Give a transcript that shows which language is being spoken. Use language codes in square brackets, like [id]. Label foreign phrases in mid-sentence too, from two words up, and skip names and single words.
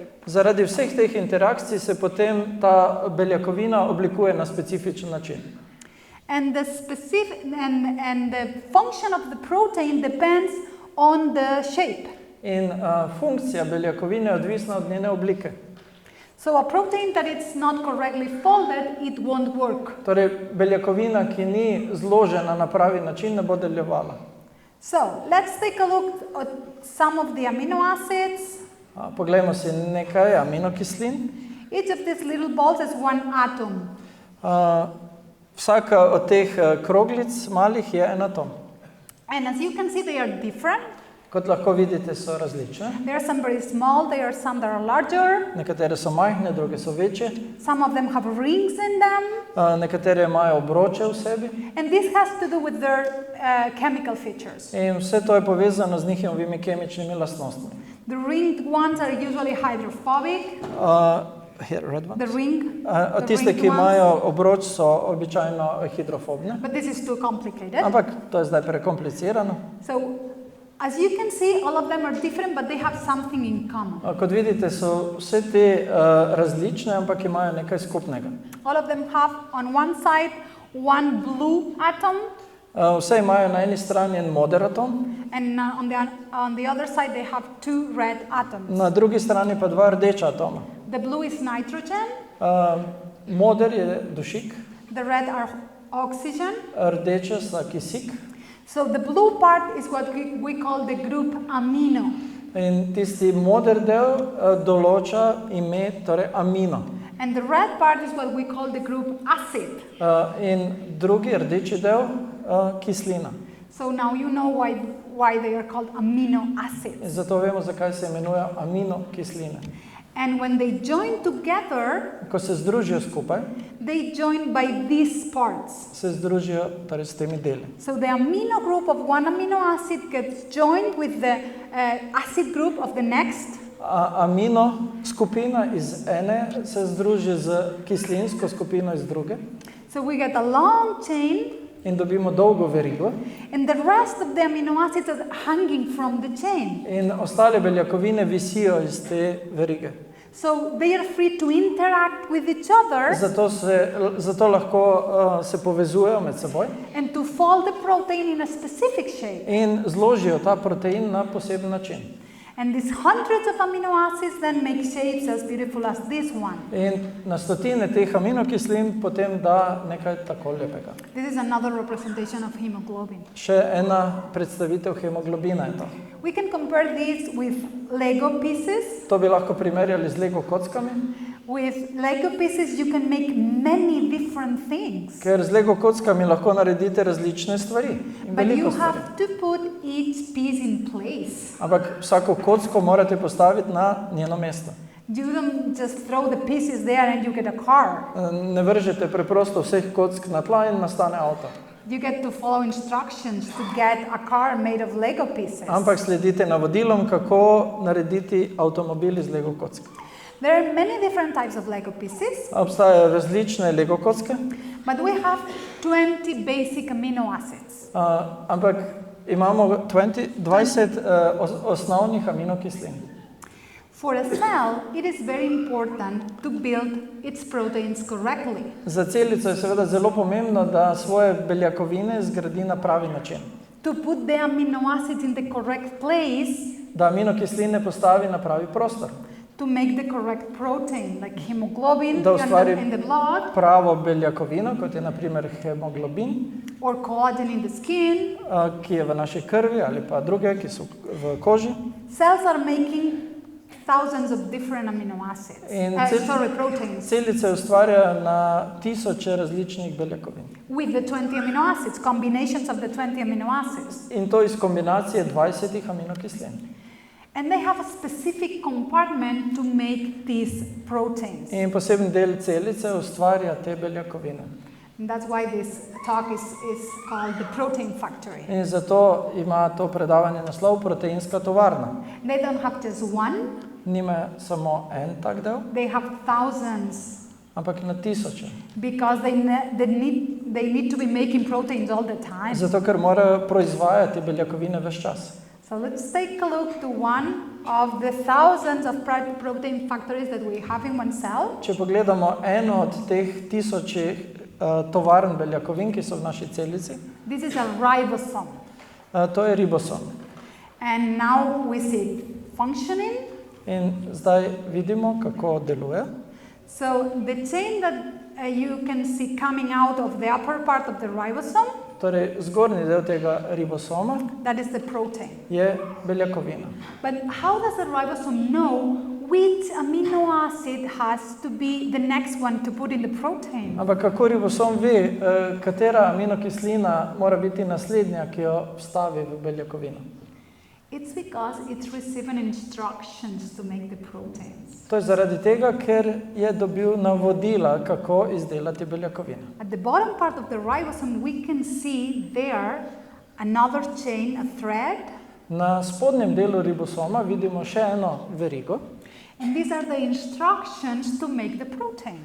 [sl] Zaradi vseh teh interakcij se potem ta beljakovina oblikuje na specifičen način. [en] And the specific and the function of the protein depends on the shape. [sl] in funkcija beljakovine je odvisna od njene oblike. [en] So a protein that is not correctly folded, it won't work. [sl] Torej, beljakovina, ki ni zložena na pravi način, ne bo delovala. [en] So let's take a look at some of the amino acids. [sl] Poglejmo si nekaj aminokislin. [en] Each of these little balls is one atom. [sl] Vsaka od teh kroglic malih je en atom. [en] And as you can see, they are different. [sl] Kot lahko vidite, so različne. [en] There are some very small, there are some that are larger. [sl] Nekatere so majhne, druge so večje. [en] Some of them have rings in them. [sl] Nekatere imajo obroče v sebi. [en] And this has to do with their chemical features. [sl] In vse to je povezano z njihovimi kemičnimi lastnostmi. [en] The ringed ones are usually hydrophobic. Here, red ones. The ring. [sl] Tiste, ki imajo obroč, so običajno hidrofobne. [en] But this is too complicated. [sl] Ampak to je zdaj prekomplicirano. [en] So, as you can see, all of them are different, but they have something in common. [sl] Kot vidite, so vse te različne, ampak imajo nekaj skupnega. [en] All of them have on one side one blue atom. [sl] Vse imajo na eni strani en moder atom. [en] And on the other side they have two red atoms. [sl] Na drugi strani pa dva rdeča atoma. [en] The blue is nitrogen. [sl] Moder je dušik. [en] The red are oxygen. [sl] Rdeče sta kisik. [en] So the blue part is what we call the group amino. [sl] In tisti moder del določa ime, torej amino. [en] And the red part is what we call the group acid. [sl] In drugi rdeči del kislina. [en] So now you know why they are called amino acids. [sl] In zato vemo, zakaj se imenujejo aminokisline. [en] And when they join together, [sl] ko se združijo skupaj, [en] they join by these parts. [sl] Se združijo torej s temi deli. [en] So the amino group of one amino acid gets joined with the acid group of the next. [sl] Amino skupina iz ene se združi z kislinsko skupino iz druge. [en] So we get a long chain. [sl] In dobimo dolgo verigo. [en] And the rest of the amino acids are hanging from the chain. [sl] In ostale beljakovine visijo iz te verige. [en] So they are free to interact with each other. [sl] Zato lahko se povezujejo med seboj. [en] And to fold the protein in a specific shape. [sl] In zložijo ta protein na poseben način. [en] And these hundreds of amino acids then make shapes as beautiful as this one. [sl] In na stotine teh aminokislin potem da nekaj tako lepega. [en] This is another representation of hemoglobin. [sl] Še ena predstavitev hemoglobina je to. [en] We can compare this with Lego pieces. [sl] To bi lahko primerjali z Lego kockami. [en] With Lego pieces you can make many different things. [sl] Ker z Lego kockami lahko naredite različne stvari. [en] But you have to put each piece in place. [sl] Ampak vsako kocko morate postaviti na njeno mesto. [en] You don't just throw the pieces there and you get a car. [sl] Ne vržete preprosto vseh kock na tla in nastane avto. [en] You get to follow instructions to get a car made of Lego pieces. [sl] Ampak sledite navodilom, kako narediti avtomobil iz Lego kock. [en] There are many different types of Lego pieces. [sl] Obstajajo različne Lego kocke. [en] But we have 20 basic amino acids. [sl] Ampak imamo 20 osnovnih aminokislin. [en] For a cell, it is very important to build its proteins correctly. [sl] Za celico je seveda zelo pomembno, da svoje beljakovine zgradi na pravi način. [en] To put the amino acids in the correct place. [sl] Da aminokisline postavi na pravi prostor. [en] To make the correct protein, like hemoglobin in the blood. [sl] Pravo beljakovino, kot je na primer hemoglobin. [en] Or collagen in the skin. [sl] Ki je v naši krvi ali pa druge, ki so v koži. [en] Cells are making thousands of different amino acids. Proteins. [sl] Celice ustvarjajo na tisoče različnih beljakovin. [en] With the 20 amino acids, combinations of the 20 amino acids. [sl] In to iz kombinacije 20 aminokislin. [en] And they have a specific compartment to make these proteins. [sl] In poseben del celice ustvarja te beljakovine. [en] And that's why this talk is called the protein factory. [sl] In zato ima to predavanje naslov Proteinska tovarna. [en] They don't have just one. [sl] Nima samo en tak del. [en] They have thousands. [sl] Ampak na tisoče. [en] Because they need to be making proteins all the time. [sl] Zato, ker morajo proizvajati beljakovine ves čas. [en] So let's take a look to one of the thousands of protein factories that we have in one cell. [sl] Če pogledamo eno od teh tisočih tovarn beljakovin, ki so v naši celici. [en] This is a ribosome. [sl] To je ribosom. [en] And now we see functioning. [sl] In zdaj vidimo, kako deluje. [en] So the chain that you can see coming out of the upper part of the ribosome, [sl] Torej, zgornji del tega ribosoma [en] that is the protein. [sl] je beljakovina. [en] But how does the ribosome know which amino acid has to be the next one to put in the protein? [sl] Ampak kako ribosom ve, katera aminokislina mora biti naslednja, ki jo vstavi v beljakovino? [en] It's because it's receiving instructions to make the proteins. [sl] To je zaradi tega, ker je dobil navodila, kako izdelati beljakovine. [en] At the bottom part of the ribosome, we can see there another chain, a thread. [sl] Na spodnjem delu ribosoma vidimo še eno verigo. [en] And these are the instructions to make the protein.